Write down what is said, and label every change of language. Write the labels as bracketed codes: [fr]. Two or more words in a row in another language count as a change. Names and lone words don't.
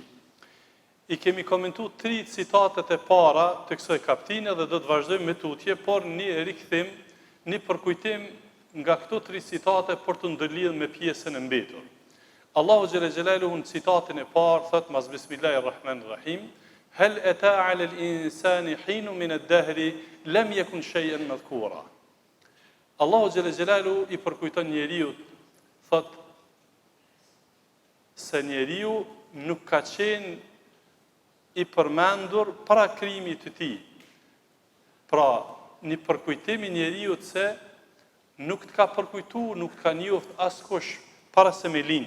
[sq] I kemi komentuar 3 citatet e para të kësaj kaptine dhe do të vazhdojmë me tutje, por një rikthim, një përkujtim nga këto 3 citate për të ndërlidhur me pjesën e mbetur. [ar] الله جل جلاله [sq] në citatin e parë thot mas [ar] بسم الله الرحمن الرحيم هل أتى على الإنسان حين من الدهر لم يكن شيئا مذكورا. الله جل جلاله [sq] I përkujton njeriu, thot se njeriu nuk ka qenë I përmendur para krijimit të tij. Pra, një përkujtim I njeriut se nuk të ka përkujtu, nuk të ka njoft askush para se me lind.